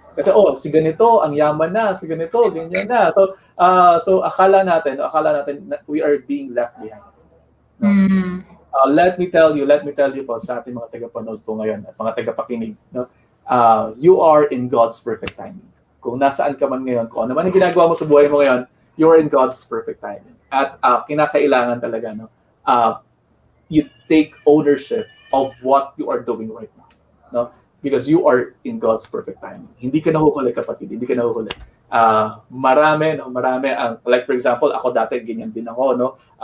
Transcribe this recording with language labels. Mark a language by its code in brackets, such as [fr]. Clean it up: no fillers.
[tl] Kasi si ganito ang yaman na, si ganito ganyan na. [en] So [tl] akala natin na [en] we are being left behind. No? Let me tell you [tl] po sa ating mga tagapanood po ngayon at mga tagapakinig, no? [en] You are in God's perfect timing. [tl] Kung nasaan ka man ngayon, kung ano man ang ginagawa mo sa buhay mo ngayon, [en] you are in God's perfect timing. [tl] At kinakailangan talaga, [en] no, you take ownership of what you are doing right now, no? Because you are in God's perfect timing. [tl] Hindi ka nahuhuli, kapatid. Hindi ka nahuhuli. Marami ang, [en] like for example, [tl] ako dati ganyan din ako, no?